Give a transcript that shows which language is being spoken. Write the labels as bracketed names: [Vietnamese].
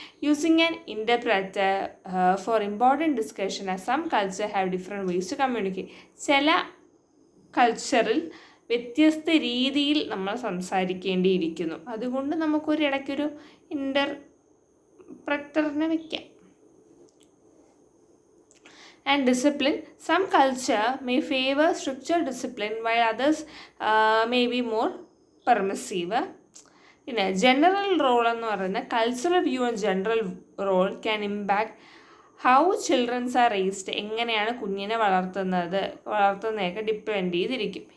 [English] Using an interpreter for important discussion as some culture have different ways to communicate. [Malayalam] ചില കൾച്ചറിൽ വ്യത്യസ്ത രീതിയിൽ നമ്മൾ സംസാരിക്കേണ്ടിയിരിക്കുന്നു. അതുകൊണ്ട് നമുക്കൊരിടയ്ക്കൊരു ഇൻ്റർപ്രറ്ററിനെ വയ്ക്കാം. [English] And discipline. Some culture may favor structured discipline while others may be more permissive. [Malayalam] പിന്നെ general role എന്ന് പറയുന്നത് [English] Cultural view and gender role can impact how childrens are raised. [Malayalam] എങ്ങനെയാണ് കുഞ്ഞിനെ വളർത്തുന്നതൊക്കെ ഡിപ്പെൻഡ് ചെയ്തിരിക്കും.